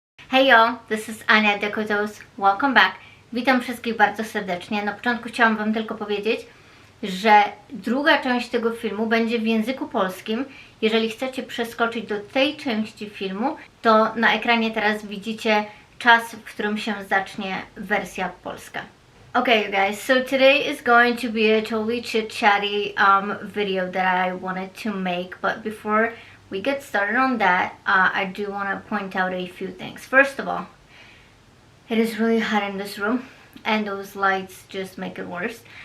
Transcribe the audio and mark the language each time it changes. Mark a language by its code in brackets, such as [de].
[en] Hey y'all, this is Ania DecoToes. Welcome back. [pl] Witam wszystkich bardzo serdecznie. Na początku chciałam Wam tylko powiedzieć, że druga część tego filmu będzie w języku polskim. Jeżeli chcecie przeskoczyć do tej części filmu, to na ekranie teraz widzicie czas, w którym się zacznie wersja polska. [en] Okay, you guys, so today is going to be a totally chit-chatty video that I wanted to make, but before we get started on that, I do want to point out a few things. First of all, it is really hot in this room, and those lights just make it worse.